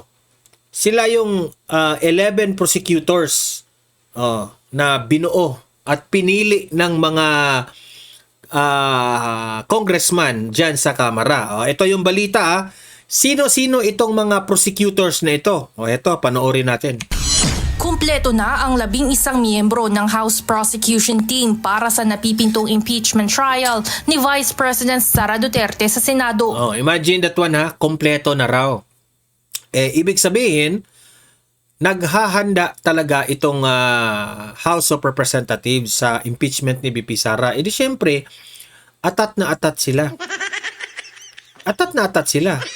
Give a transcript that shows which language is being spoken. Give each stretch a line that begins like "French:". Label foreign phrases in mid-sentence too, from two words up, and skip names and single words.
Filipino: Sila yung 11 prosecutors na binuo at pinili ng mga congressman dyan sa Kamara. Ito yung balita. Sino-sino itong mga prosecutors na ito? Ito, panoorin natin. Kumpleto na ang 11 miyembro ng House Prosecution Team para sa napipintong impeachment trial ni Vice President Sara Duterte sa Senado.
English: Imagine that one,
Filipino: kumpleto na raw. Ibig sabihin, naghahanda talaga itong House of Representatives sa impeachment ni VP Sara. Di syempre, atat na atat sila. Atat na atat sila.